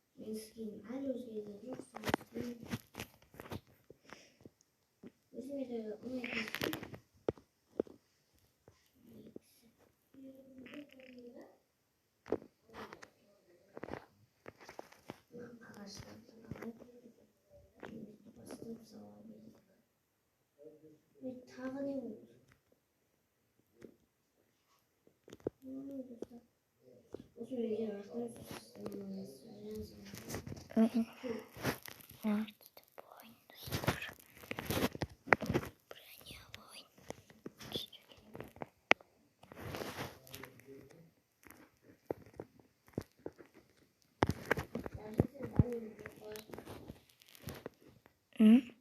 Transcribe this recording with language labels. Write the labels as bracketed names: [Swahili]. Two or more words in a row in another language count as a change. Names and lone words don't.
[Turkish] eskiyim. [Kazakh] Әлі өзгерген жоқ. Өзіме де ұнайтын скин. Ағаштарды алып, бастап сала бердік. Тағы не болды? Осы үйге рахмет [Turkish] Nerede bu oyunlar? Buraya bu oyun. Hı?